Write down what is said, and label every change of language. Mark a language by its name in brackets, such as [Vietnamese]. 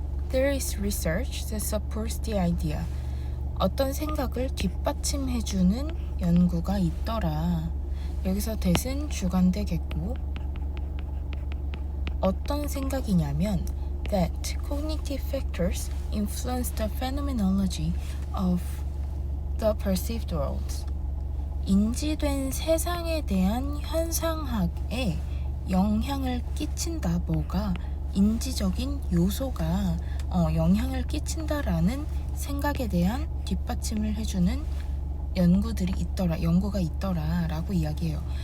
[English] There is research that supports the idea. [Korean] 어떤 생각을 뒷받침해주는 연구가 있더라. 여기서 that은 주관되겠고, 어떤 생각이냐면 [English] that cognitive factors influence the phenomenology of the perceived world. [Korean] 인지된 세상에 대한 현상학에 영향을 끼친다. 뭐가? 인지적인 요소가 영향을 끼친다라는 생각에 대한 뒷받침을 해주는 연구가 있더라 라고 이야기해요.